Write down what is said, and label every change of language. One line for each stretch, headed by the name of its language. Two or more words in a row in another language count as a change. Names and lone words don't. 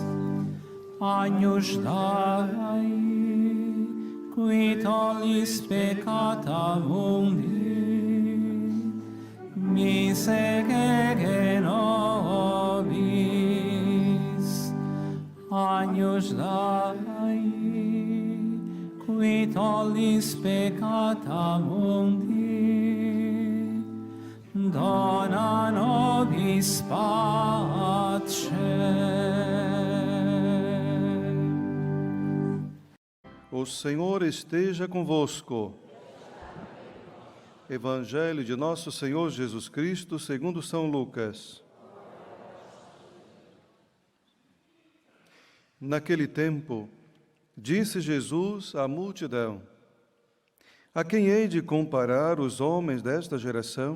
Latin: Agnus Dei, qui tollis peccata mundi, miserere nobis. Agnus Dei, qui tollis peccata mundi, dona nobis pace.
Portuguese: O Senhor esteja convosco. Evangelho de nosso Senhor Jesus Cristo, segundo São Lucas. Naquele tempo, disse Jesus à multidão: a quem hei de comparar os homens desta geração?